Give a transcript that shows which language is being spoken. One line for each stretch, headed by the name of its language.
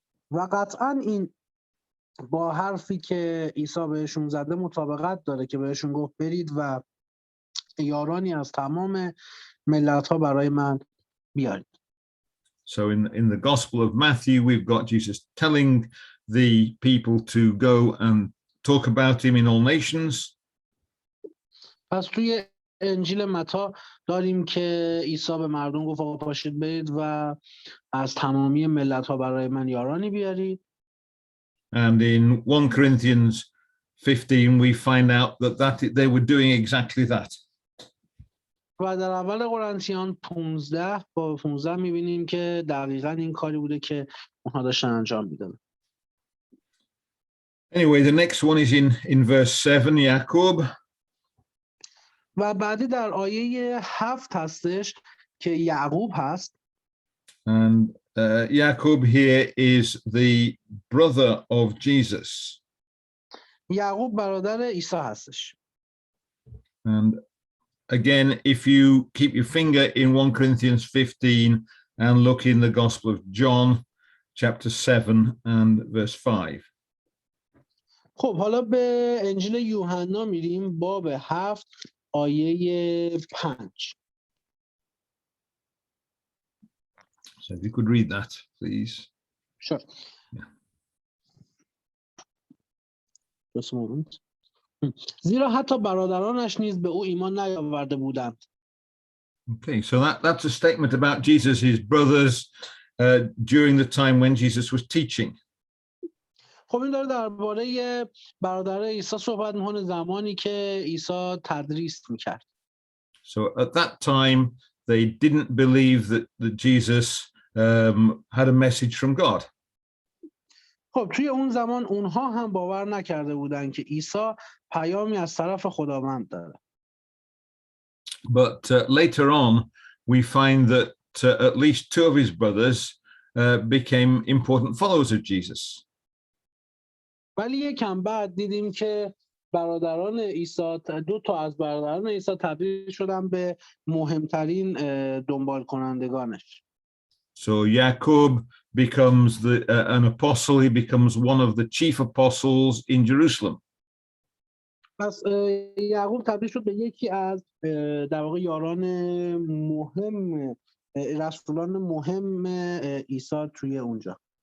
Persian: و قطعا این با حرفی که عیسی بهشون زده مطابقت داره که بهشون گفت برید و یارانی از تمام ملت‌ها برای من بیارید.
English: So in the Gospel of Matthew, we've got Jesus telling the people to go and talk about him in all nations.
Persian: پس توی انجیل متی داریم که عیسی به مردم گفت آقا پاشید برید و از تمامی ملت‌ها برای من یارانی بیارید.
English: And in 1 Corinthians 15, we find out that they were doing exactly that.
Persian: و در اول قرنتیان 15 با 15 می‌بینیم که دقیقاً این کاری بوده که اونها داشتن انجام میدادن.
English: Anyway, the next one is in verse 7, Jacob.
Persian: و بعدی در آیه 7 هستش که یعقوب هست.
English: And Jacob here is the brother of Jesus.
Persian: یعقوب برادر عیسی هستش.
English: And again, if you keep your finger in 1 Corinthians 15 and look in the Gospel of John, chapter 7 and verse 5.
Persian: خب حالا به انجیل یوحنا میریم باب 7 آیه 5.
English: So if you could read that, please. Sure. Yeah. Just a moment.
Persian: زیرا حتی برادرانش نیز به او ایمان نیاورده بودند.
English: Okay, so that's a statement about Jesus' brothers during the time when Jesus was teaching.
Persian: خب این داره درباره برادر عیسی صحبت می‌کنه زمانی که عیسی تدریس می‌کرد.
English: So at that time, they didn't believe that Jesus had a message from God.
Persian: خب توی اون زمان اونها هم باور نکرده بودن که عیسی پیامی از طرف خداوند داره.
English: But later on, we find that at least two of his brothers became important followers of Jesus.
Persian: ولی یکم بعد دیدیم که برادران عیسی، دو تا از برادران عیسی تبدیل شدن به مهمترین دنبال کنندگانش.
English: So Jacob becomes an apostle. He becomes one of the chief apostles in Jerusalem.
Persian: پس یعقوب تبدیل شد به یکی از در واقع یاران مهم، رسولان مهم عیسی توی اونجا.